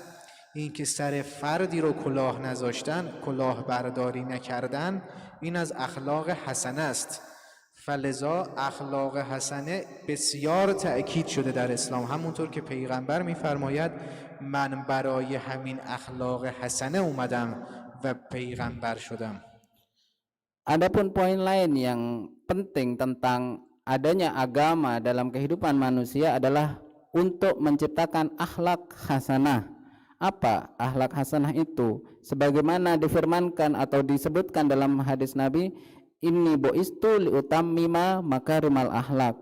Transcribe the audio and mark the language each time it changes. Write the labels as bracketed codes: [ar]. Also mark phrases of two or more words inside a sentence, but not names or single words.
[fa] این که سر فردی رو کلاه نذاشتن، کلاه برداری نکردن، این از اخلاق حسنه است. فلذا اخلاق حسنه بسیار تأکید شده در اسلام، همونطور که پیغمبر می‌فرماید من برای همین اخلاق حسنه اومدم و پیغمبر شدم. [id] Adapun poin lain yang penting tentang adanya agama dalam kehidupan manusia adalah untuk menciptakan akhlak hasanah. Apa akhlak hasanah itu? Sebagaimana difirmankan atau disebutkan dalam hadis Nabi, [ar] إني بعثت لأتمم مكارم الأخلاق.